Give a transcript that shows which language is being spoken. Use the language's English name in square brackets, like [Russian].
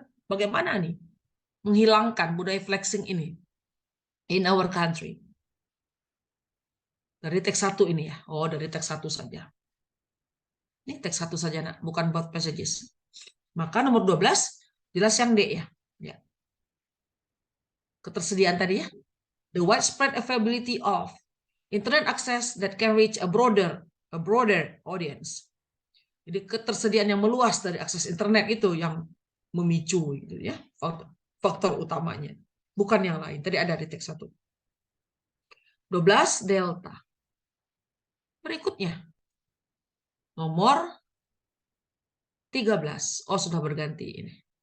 [Indonesian] Bagaimana nih menghilangkan budaya flexing ini [English] in our country? [Indonesian] Dari teks 1 ini ya. Oh, dari teks 1 saja. Ini teks 1 saja, nak, bukan both passages. Maka nomor 12 jelas yang D ya. Ya. Ketersediaan tadi ya. [English] The widespread availability of internet access that can reach a broader audience. [Indonesian] Jadi ketersediaan yang meluas dari akses internet itu yang memicu gitu ya. Faktor utamanya. Bukan yang lain. Tadi ada di teks 1. 12 delta. Berikutnya. Nomor 13. Oh, sudah berganti ini.